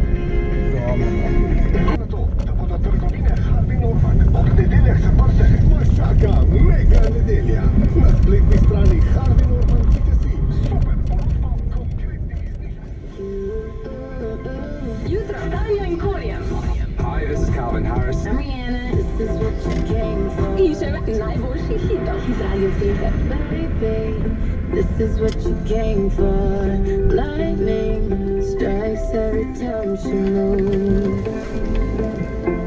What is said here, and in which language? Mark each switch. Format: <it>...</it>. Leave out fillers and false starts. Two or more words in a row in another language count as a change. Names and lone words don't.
<sl>Na to, da bodo trgovine Harvey Norman od nedeljah zaprte, vas čaka mega nedelja. Na spletni strani Harvey Norman si super ponudbo konkretnih znižanj. Jutro, Tanja in Kurjem.</sl> <en>Hi, this is Calvin Harris. I'm Rihanna. This is what you came for.</en> <sl>In še najboljši hitov. Hit Radio Center.</sl> <en>Baby, this is what you came for. Lightning strikes every time she moves.</en>